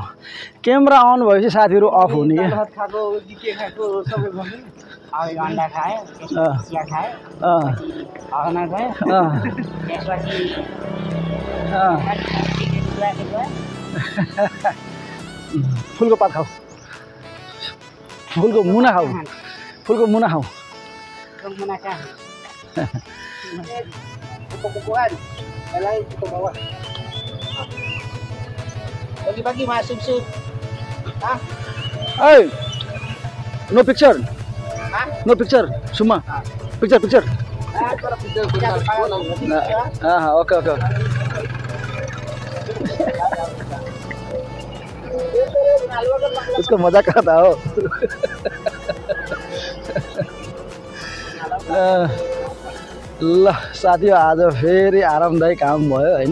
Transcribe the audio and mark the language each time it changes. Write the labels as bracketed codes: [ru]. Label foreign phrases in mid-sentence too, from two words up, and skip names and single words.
[en] camera on [ne] भएपछि साथीहरू अफ हुने कि फुलको पात खाऊ फुलको मुना खाऊ फुलको मुना खाऊ। [en] Hey, no picture, no picture, Suma, picture. [ne] Okay. उसको मजा खाता हो। ल साथी आज फेरि आरामदायी काम भयो होइन।